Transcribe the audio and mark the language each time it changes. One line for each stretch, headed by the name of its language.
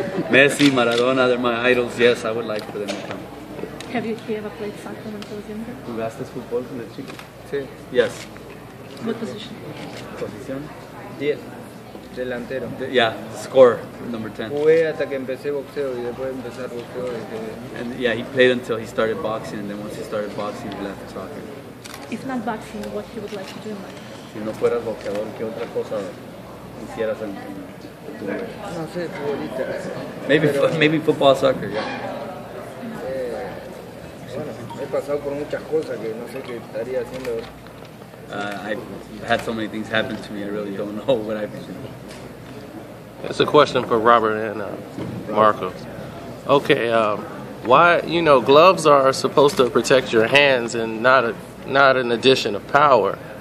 English: Messi, Maradona, they're my idols. Yes, I would like for them to come. Have you ever played soccer when he was younger?
Spanish: ¿Jugaste fútbol con el chico? Sí.
English: Yes. What position?
Spanish: ¿Posición? 10, delantero.
English: Yeah, score, number 10.
Spanish: Jugué hasta que empecé boxeo y después de empezar boxeo.
English: And yeah, he played until he started boxing, and then once he started boxing, he left soccer. If not boxing, what he would like to do in life?
Spanish: Si no fueras boxeador, ¿qué otra cosa hicieras en tu vida? No sé,
English: Maybe
Spanish: futbolista.
English: maybe football, soccer, yeah.
Spanish: Bueno, he pasado por muchas cosas que no sé qué estaría haciendo.
English: I've had so many things happen to me, I really don't know what I've been doing. It's a question for Robert and Marcos. Okay, why, gloves are supposed to protect your hands and not an addition of power.